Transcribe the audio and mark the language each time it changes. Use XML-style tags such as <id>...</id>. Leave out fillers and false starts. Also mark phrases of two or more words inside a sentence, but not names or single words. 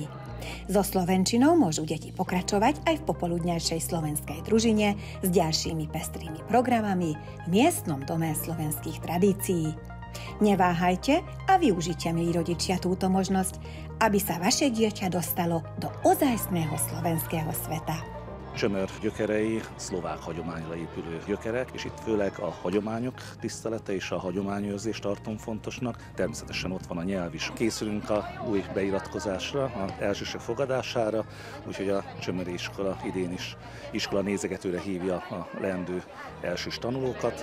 <sk>So slovenčinou môžu deti pokračovať aj v popoludňajšej slovenskej družine s ďalšími pestrými programami v miestnom dome slovenských tradícií. Neváhajte a využite, milí rodičia, túto možnosť, aby sa vaše dieťa dostalo do ozajstného slovenského sveta.</sk> <hu>Csömer gyökerei szlovák hagyományra épülő gyökerek, és itt főleg a hagyományok tisztelete és a hagyományőrzést tartom fontosnak. Természetesen ott van a nyelv is. Készülünk a új beiratkozásra, az elsősök fogadására, úgyhogy a Csömeri iskola idén is iskola nézegetőre hívja a leendő elsős tanulókat.</hu>